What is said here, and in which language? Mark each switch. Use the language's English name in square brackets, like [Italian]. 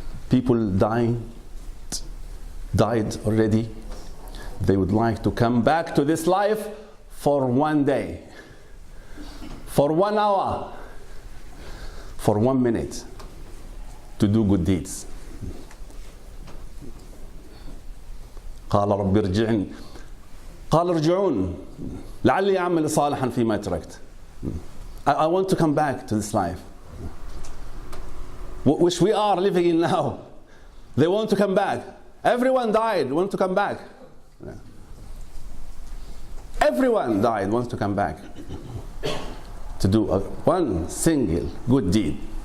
[English] People died already. They would like to come back to this life for 1 day, for 1 hour, for 1 minute, to do good deeds. [Arabic] قال رب ارجعني قال ارجعون لعلي أعمل صالحا فيما تركت. [English] I want to come back to this life, which we are living in now. They want to come back. Everyone died, want to come back. Everyone died, wants to come back to do one single good deed.